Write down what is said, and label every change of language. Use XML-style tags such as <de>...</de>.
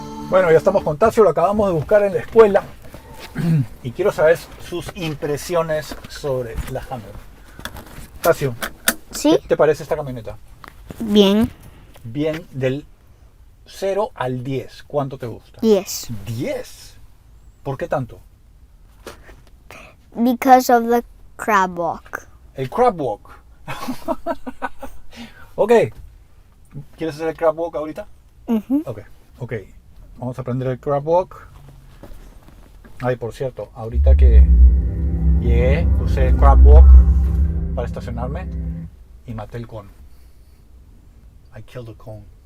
<es>Bueno, ya estamos con Tasio, lo acabamos de buscar en la escuela y quiero saber sus impresiones sobre la Hammer. Tasio, ¿Sí? ¿qué te parece esta camioneta? Bien. Bien, del 0 al 10, ¿cuánto te gusta? 10. 10. ¿Por qué tanto?</es> <en>Because of the crab walk.</en> <es>El crab walk. Ok. ¿Quieres hacer el crab walk ahorita? Ok. Vamos a aprender el crab walk. Ay, por cierto, ahorita que llegué, usé el crab walk para estacionarme y maté el cono. I killed the cone.</es>